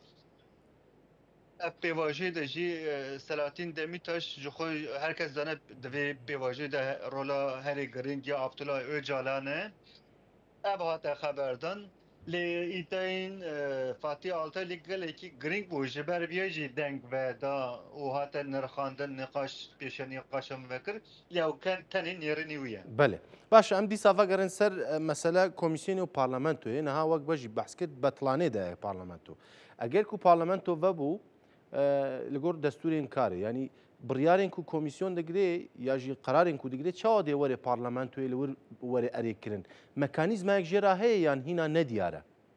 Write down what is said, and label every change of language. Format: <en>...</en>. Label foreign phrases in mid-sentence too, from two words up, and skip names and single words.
<ku>ev pêvajiyê de jî Selahattin Demirtaş ji xwe herkes zane di vê pêvajiyê de rola herê girîng ya Abdullah Öcalan e ev hate xeberdan lê îteyên Fatih Altaylı gelekî girîng bû ji ber vê jî deng veda û hate nirxandin nîqaş pêşenîqaşan vekir lê ew tenê nêrînê wî ye بله باش ئەم دیسا vegerin ser mesele komîsyonê û parlamentoyê niha wek bejî behs kir betlanê de parlamento eger ku parlamento vebû li gor destûrên karê yanî biryarên ku komîsyon digirê ya jî qerarên ku digirê çawa dê were parlamentoyê li wir were erêkirin mekanîzmayek jê ra heye yan hîna nediyar e</ku>